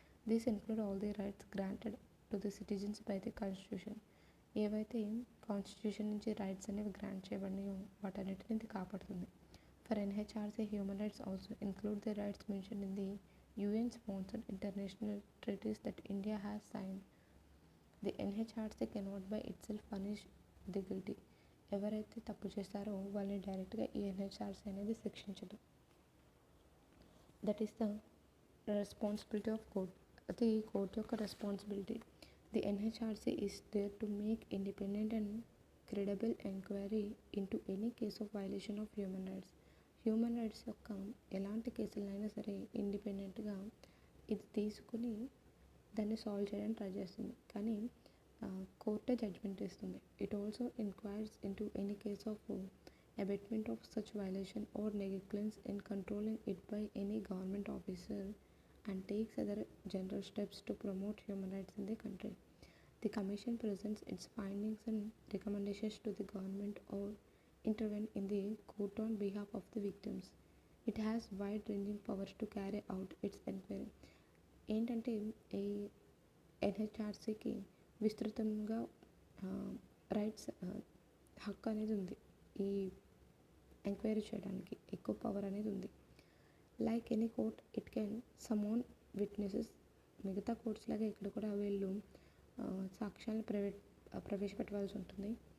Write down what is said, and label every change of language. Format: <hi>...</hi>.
<en>These include all the rights granted to the citizens by the constitution.</en> <te>ఏవైతే constitution నుంచి rights అనేవి grant చేయబడినాయో వాటన్నిటిని ఇది కాపాడుతుంది.</te> <en>For NHRC human rights also include the rights mention in the UN sponsored international treaties that India has signed. The NHRC cannot by itself punish the guilty.</en> <te>ఎవరైతే తప్పు చేస్తారో వాళ్ళని డైరెక్ట్గా ఈ ఎన్హెచ్ఆర్సీ అనేది శిక్షించదు.</te> <en>That is the responsibility of court.</en> <te>అది court యొక్క responsibility.</te> <en>The NHRC is there to make independent and credible enquiry into any case of violation of human rights.</en> <te>Human rights యొక్క ఎలాంటి కేసులైనా సరే ఇండిపెండెంట్గా ఇది తీసుకుని దాన్ని సాల్వ్ చేయడానికి ట్రై చేస్తుంది, కానీ కోర్టే జడ్జ్మెంట్ ఇస్తుంది.</te> <en>It also inquires into any case of abetment of such violation or negligence in controlling it by any government officer and takes other general steps to promote human rights in the country. The commission presents its findings and recommendations to the government or intervene in the court on behalf of the victims. It has wide-ranging powers to carry out its inquiry.</en> <te>ఏంటంటే ఈ ఎన్హెచ్ఆర్సీకి విస్తృతంగా rights హక్కు అనేది ఉంది, ఈ enquiry చేయడానికి ఎక్కువ power అనేది ఉంది.</te> <en>Like any court it can summon witnesses.</en> <te>మిగతా కోర్ట్స్ లాగా ఇక్కడ కూడా వీళ్ళు సాక్ష్యాలను ప్రవేశపెట్టవలసి ఉంటుంది.</te>